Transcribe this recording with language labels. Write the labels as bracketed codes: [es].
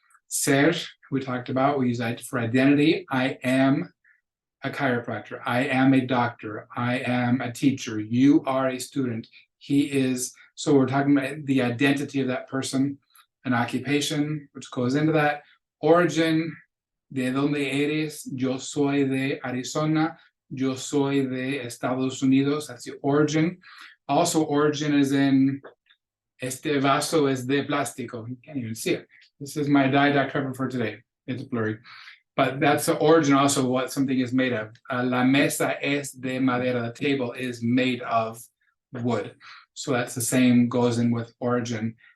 [en] Ser, we talked about, we use that for identity. I am a chiropractor. I am a doctor. I am a teacher. You are a student. He is. So we're talking about the identity of that person. An occupation, which goes into that. [es] Origin, de donde eres? Yo soy de Arizona. Yo soy de Estados Unidos. [en] That's the origin. Also, origin is in [es] este vaso es de plástico. [en] You can't even see it. This is my diet cover for today. It's blurry. But that's the origin also of what something is made of. [es] La mesa es de madera. [en] The table is made of wood. So that's the same, goes in with origin.